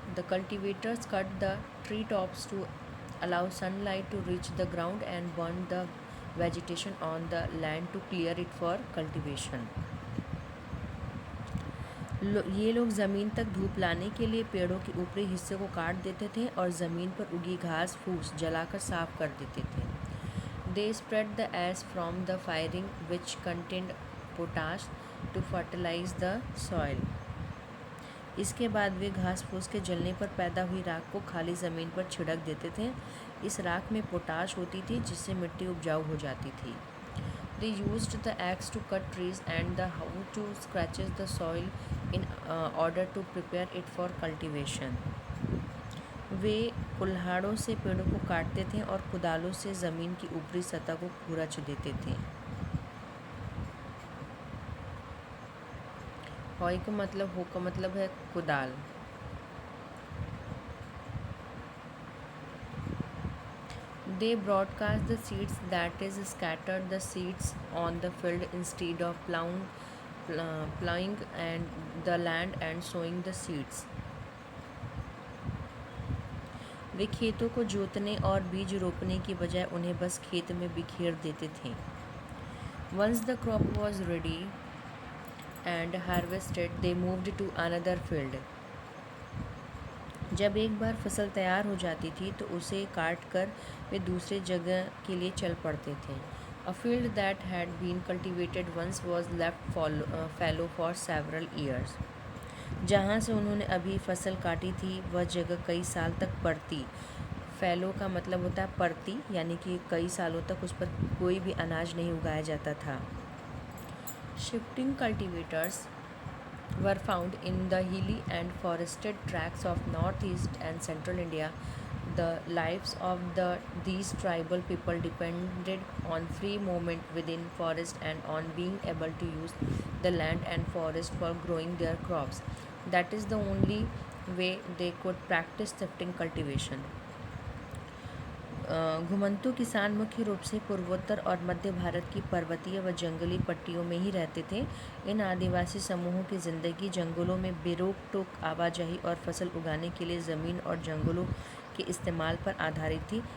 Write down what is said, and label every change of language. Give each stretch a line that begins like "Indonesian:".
English: The cultivators cut the tree tops to allow sunlight to reach the ground and burn the vegetation on the land to clear it for cultivation.
Hindi: ये लोग ज़मीन तक धूप लाने के लिए पेड़ों के ऊपरी हिस्से को काट देते थे और ज़मीन पर उगी घास फूस जलाकर साफ कर देते थे।
English: They spread the ash from the firing which contained potash to fertilize the soil.
Hindi: इसके बाद वे घास फूस के जलने पर पैदा हुई राख को खाली ज़मीन पर छिड़क देते थे। इस राख में पोटाश होती थी जिससे मिट्टी उपजाऊ हो जाती थी।
English: They used the axe to cut trees and the hoe to scratches the soil in order to prepare it for cultivation.
Hindi: वे कुल्हाड़ों से पेड़ों को काटते थे और कुदालों से ज़मीन की ऊपरी सतह को खुरच देते थे। हॉय का मतलब हो का मतलब है कुदाल।
English: They broadcast the seeds, that is scattered the seeds on the field instead of plowing and the land and sowing the seeds.
Hindi: वे खेतों को जोतने और बीज रोपने की बजाय उन्हें बस खेत में बिखेर देते थे।
English: Once the crop was ready and harvested, they moved to another field.
Hindi: जब एक बार फसल तैयार हो जाती थी तो उसे काट कर वे दूसरे जगह के लिए चल पड़ते थे।
English: A field that had been cultivated once was left fallow for several years.
Hindi: जहाँ से उन्होंने अभी फसल काटी थी वह जगह कई साल तक पड़ती। फैलो का मतलब होता है पड़ती, यानी कि कई सालों तक उस पर कोई भी अनाज नहीं उगाया जाता था।
English: Shifting cultivators were found in the hilly and forested tracts of northeast and central India. The lives of these tribal people depended on free movement within forest and on being able to use the land and forest for growing their crops. That is the only way they could practice shifting cultivation.
Hindi: घुमंतू किसान मुख्य रूप से पूर्वोत्तर और मध्य भारत की पर्वतीय व जंगली पट्टियों में ही रहते थे। इन आदिवासी समूहों की ज़िंदगी जंगलों में बेरोक टोक आवाजाही और फसल उगाने के लिए ज़मीन और जंगलों के इस्तेमाल पर आधारित थी।